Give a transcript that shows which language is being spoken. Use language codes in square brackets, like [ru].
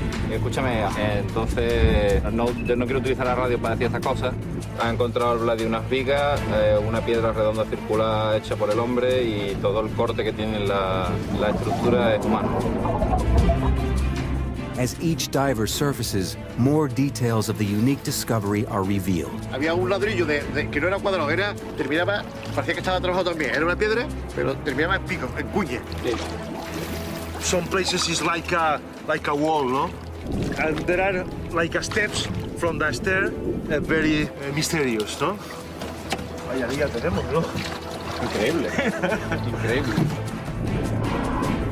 [es] Escúchame, entonces no quiero utilizar la radio para decir estas cosas. Ha encontrado Vladi unas vigas, una piedra redonda circular hecha por el hombre y todo el corte que tiene la estructura es humano. [en] As each diver surfaces, more details of the unique discovery are revealed. [es] Había un ladrillo que no era cuadrado, terminaba, parecía que estaba trabajado también. Era una piedra, pero terminaba en pico, en cuña. Sí. [en] Some places is like a wall, no? And there are like steps from the stair, very mysterious, no? [es] Vaya día tenemos, ¿no? Increíble, increíble.